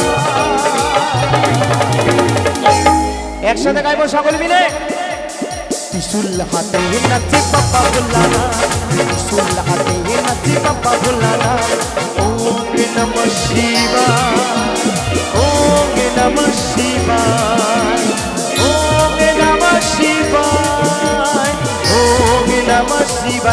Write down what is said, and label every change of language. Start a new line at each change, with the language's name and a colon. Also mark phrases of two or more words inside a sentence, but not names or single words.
Bangla: একসাথে গাইবো সকলে মিলে। ত্রিশূল হাতে নাচে বাবা ভোলানা, ত্রিশূল হাতে নাচে বাবা ভোলানা।
Sanskrit: ॐ नमः शिवाय, ॐ नमः शिवाय, ॐ नमः शिवाय, ॐ नमः शिवाय।